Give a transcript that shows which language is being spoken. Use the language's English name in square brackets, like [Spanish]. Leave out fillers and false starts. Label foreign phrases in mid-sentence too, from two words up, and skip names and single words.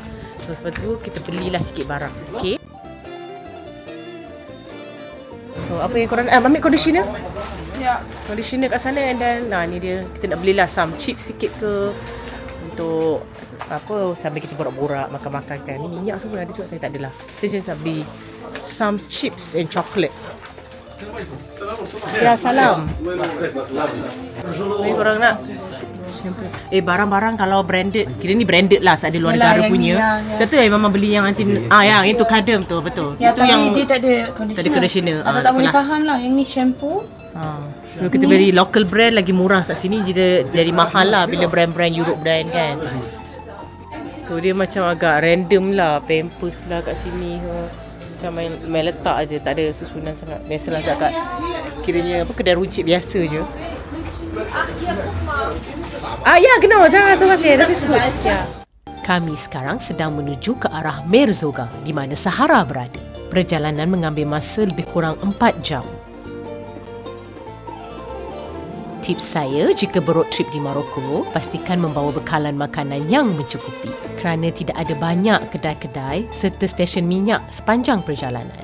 [Malay] So sebab tu kita belilah sikit barang, okey. So apa yang korang ambil conditioner? Ya. Conditioner kat sana, [English] and then [Malay] ni dia, kita nak belilah [English] some chips [Malay] sikit ke untuk apa sambil kita borak-borak makan-makan kan. Ni minyak semua ada juga, tapi tak adalah. Kita just nak beli [English] some chips and chocolate. [Malay] Ya, salam. Ni korang nak? Barang-barang kalau branded, kira ni branded lah, ada luar negara punya. Satu yang Mama beli yang nanti yang itu kadem tu, betul. Ya, itu tapi yang dia tak ada conditioner. Tak ada conditioner. Tak boleh faham lah. Yang ni shampoo. So kita beli [English] local brand [Malay] lagi murah kat sini, jadi mahal lah bila brand-brand [English] Europe brand [Malay] kan. So dia macam agak random lah, Pampers lah kat sini. Macam main letak aje, tak ada susunan sangat. Biasalah zakat kiranya kedai runcit biasa je. Ya, genau, dah selesai. [German] Das ist gut. [Malay] Ya. Kami sekarang sedang menuju ke arah Merzouga di mana Sahara berada. Perjalanan mengambil masa lebih kurang 4 jam. Tips saya jika berroad trip di Morocco, pastikan membawa bekalan makanan yang mencukupi kerana tidak ada banyak kedai-kedai serta stesen minyak sepanjang perjalanan.